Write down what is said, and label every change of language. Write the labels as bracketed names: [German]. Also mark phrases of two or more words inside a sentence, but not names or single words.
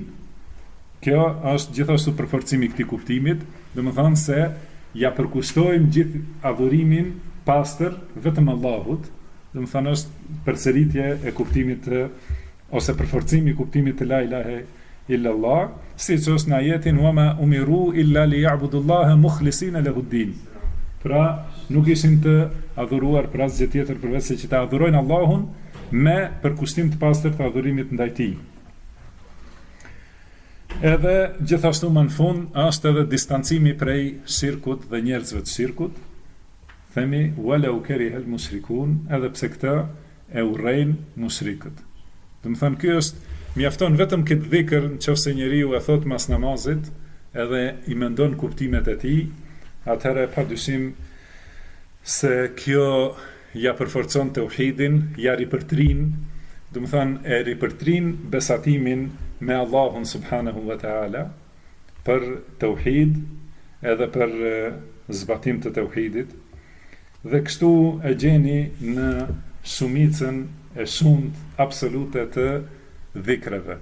[Albanian] Kjo është gjithashtu përforcimi i këtij kuptimit, domethënë se ja përkushtojmë gjithë adhurimin pastër vetëm Allahut, domethënë është përsëritje e kuptimit ose përforcimi i kuptimit të [Arabic] لا إله إلا الله, [Albanian] siç është në ajetin [Arabic] وما أمروا إلا ليعبدوا الله مخلصين له الدين. [Albanian] Pra nuk ishin të adhuruar për asgjë tjetër përveç se që ta adhurojnë Allahun me përkushtim të pastër të adhurimit ndaj tij. Edhe gjithashtu më në fund është edhe distancimi prej shirkut dhe njerëzve të shirkut. [Arabic] themi ولو كره المشركون, [Albanian] edhe pse këta e urrejnë mushrikët. Do të thonë ky është mjafton vetëm këtë dhikr nëse njeriu e thot mas namazit edhe i mendon kuptimet e tij, atëherë padyshim se kjo ja përforcon tauhidin, ja ripërtrin, do të thonë e ripërtrin besatimin me Allahun [Arabic] سبحانه وتعالى [Albanian] për tauhid edhe për zbatim të tauhidit, dhe kështu e gjeni në shumicën e shumt absolute të dhikreve.